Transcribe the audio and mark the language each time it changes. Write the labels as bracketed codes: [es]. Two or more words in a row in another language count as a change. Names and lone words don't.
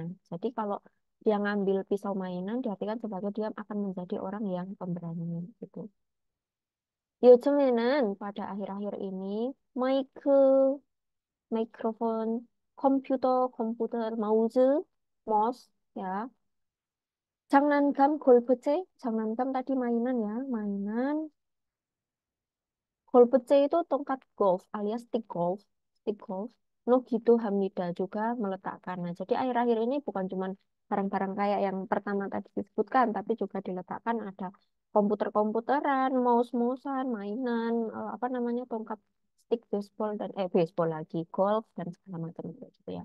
[id] Jadi kalau dia ngambil pisau mainan, diartikan sebagai dia akan menjadi orang yang pemberani gitu. 요즘에는 pada akhir-akhir ini mic mikrofon, komputer, mouse, ya. [ko] 장난감, 골프채, 장난감 [id] tadi mainan ya, mainan. Golpece itu tongkat golf alias stick golf, stick golf. No gitu Hamida juga meletakkan. Nah, jadi akhir-akhir ini bukan cuma barang-barang kayak yang pertama tadi disebutkan, tapi juga diletakkan ada komputer-komputeran, mouse-mousean, mainan, apa namanya, tongkat gimnastik, baseball dan baseball lagi, golf dan segala macam gitu ya.